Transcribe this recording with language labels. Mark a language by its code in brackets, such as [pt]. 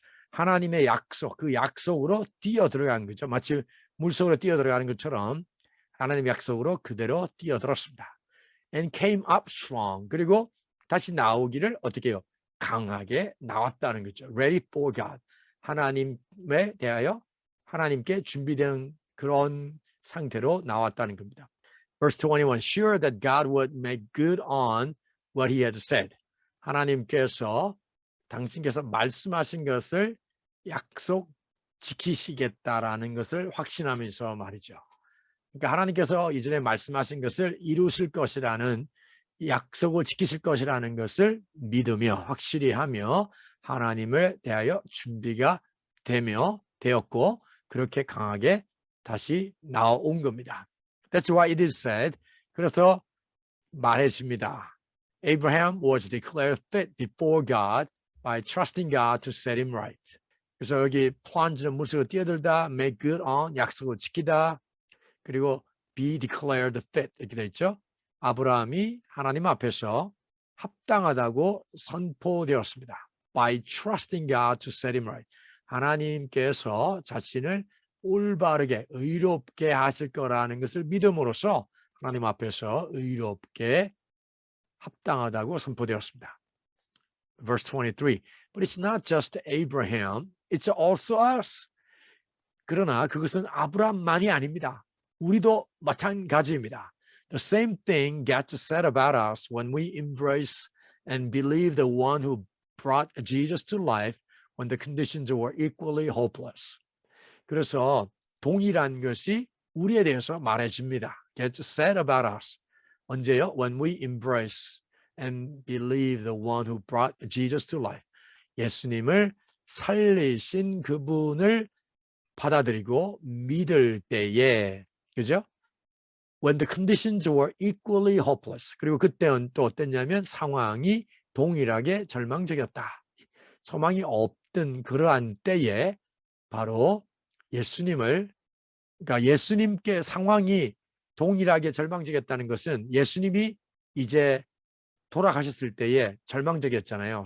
[ko] 하나님의 약속, 그 약속으로 뛰어들어간 거죠. 마치 물속으로 뛰어들어가는 것처럼 하나님의 약속으로 그대로 뛰어들었습니다. [en] And came up strong. [ko] 그리고 다시 나오기를 어떻게 해요? 강하게 나왔다는 거죠. [en] Ready for God. [ko] 하나님에 대하여 하나님께 준비된 그런 상태로 나왔다는 겁니다. [en] Verse 21, sure that God would make good on what he had said. [ko] 하나님께서 당신께서 말씀하신 것을 약속 지키시겠다라는 것을 확신하면서 말이죠. 그러니까 하나님께서 이전에 말씀하신 것을 이루실 것이라는 약속을 지키실 것이라는 것을 믿으며 확실히 하며 하나님을 대하여 준비가 되었고 그렇게 강하게 다시 나온 겁니다. [en] That's why it is said. [ko] 그래서 말해집니다. [en] Abraham was declared fit before God by trusting God to set him right. [ko] 그래서 여기 plunge는 물속으로 뛰어들다, [en] make good on, [ko] 약속을 지키다, 그리고 [en] be declared fit [ko] 이렇게 돼 있죠. 아브라함이 하나님 앞에서 합당하다고 선포되었습니다. [en] By trusting God to set him right. [ko] 하나님께서 자신을 올바르게 의롭게 하실 거라는 것을 믿음으로써 하나님 앞에서 의롭게 합당하다고 선포되었습니다. [en] Verse 23. But it's not just Abraham, it's also us. [ko] 그러나 그것은 아브라함만이 아닙니다. 우리도 마찬가지입니다. [en] The same thing gets said about us when we embrace and believe the one who brought Jesus to life when the conditions were equally hopeless. [ko] 그래서 동일한 것이 우리에 대해서 말해집니다. [en] Gets said about us. [ko] 언제요? [en] When we embrace and believe the one who brought Jesus to life. [ko] 예수님을 살리신 그분을 받아들이고 믿을 때에, 그죠? [en] When the conditions were equally hopeless. [ko] 그리고 그때는 또 어땠냐면 상황이 동일하게 절망적이었다. 소망이 없던 그러한 때에 바로 예수님을, 그러니까 예수님께 상황이 동일하게 절망적이었다는 것은 예수님이 이제 돌아가셨을 때에 절망적이었잖아요.